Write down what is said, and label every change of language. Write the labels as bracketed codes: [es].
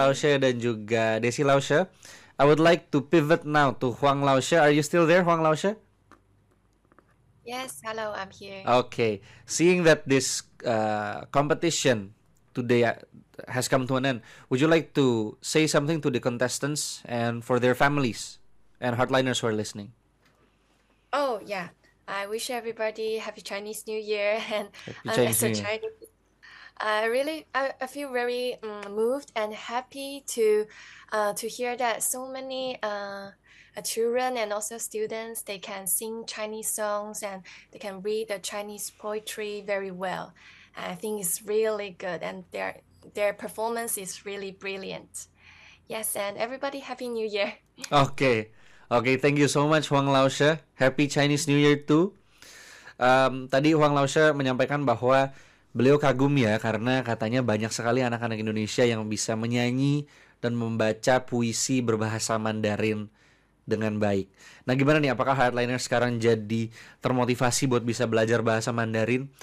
[id] Lausha dan juga Desi Lausha. [en] I would like to pivot now to Huang Lausha. Are you still there, Huang Lausha? Yes, hello, I'm here. Okay, seeing that this competition today has come to an end, would you like to say something to the contestants and for their families and hardliners who are listening? Oh, yeah. I wish everybody happy Chinese New Year, and Happy Chinese as a New Year. Chinese, I feel very moved and happy to hear that so many children and also students, they can sing Chinese songs and they can read the Chinese poetry very well. I think it's really good, and their performance is really brilliant. Yes, and everybody happy New Year. Oke, thank you so much Huang Laoshe. Happy Chinese New Year too. [id] Tadi Huang Laoshe menyampaikan bahwa beliau kagum ya karena katanya banyak sekali anak-anak Indonesia yang bisa menyanyi dan membaca puisi berbahasa Mandarin dengan baik. Nah, gimana nih, apakah Hardliners sekarang jadi termotivasi buat bisa belajar bahasa Mandarin?